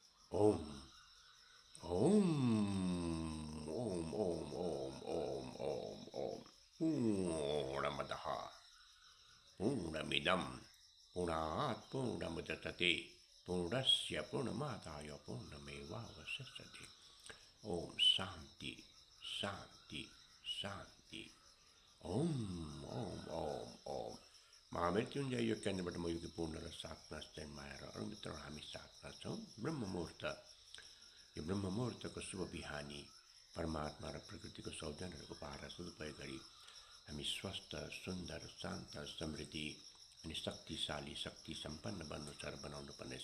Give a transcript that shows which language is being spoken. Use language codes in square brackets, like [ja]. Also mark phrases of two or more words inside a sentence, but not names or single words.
[sa] ओम ओम ओम ओम ओम ओम ओम ओम पूर्णमदः पूर्णमिदं पूर्णात् पूर्णमुदच्यते पूर्णस्य पूर्णमादाय पूर्णमेवावशिष्यते। ओम शांति शांति शांति। [ne] ओम ओम ओम ओम महामृत्युञ्जय यो केन्द्रबाट म योगी पूर्ण र साथमा जन्माएर अरू मित्रहरू हामी साथमा छौँ। ब्रह्म मुहूर्त, यो ब्रह्म मुहूर्तको शुभ बिहानी परमात्मा र प्रकृतिको सौजन्यहरूको पार सदुपयोग गरी हामी स्वस्थ सुन्दर शान्त समृद्धि अनि शक्तिशाली शक्ति सम्पन्न बन्नु छ र बनाउनु पर्नेछ।